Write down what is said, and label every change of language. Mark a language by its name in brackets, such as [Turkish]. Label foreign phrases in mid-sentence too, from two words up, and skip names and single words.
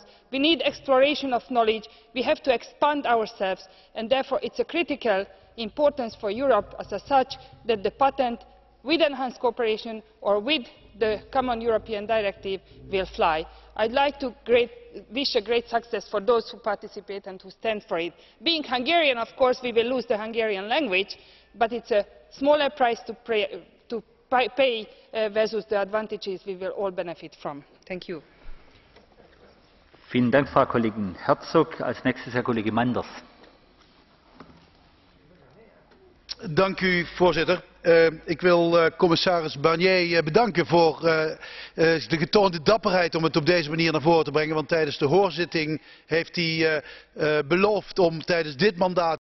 [English] We need exploration of knowledge. We have to expand ourselves, and therefore it is of critical importance for Europe as such that the patent, with enhanced cooperation or with the common European directive, will fly. I would like to wish great success for those who participate and who stand for it. Being Hungarian, of course, we will lose the Hungarian language, but it is a smaller price to pay versus the advantages we will all benefit from. Thank you. [German] Vielen Dank, Frau Kollegin Herzog. Als nächstes Herr Kollege Manders. [Dutch] Dank u, voorzitter. Ik wil commissaris Barnier bedanken voor de getoonde dapperheid om het op deze manier naar voren te brengen. Want tijdens de hoorzitting heeft hij beloofd om tijdens dit mandaat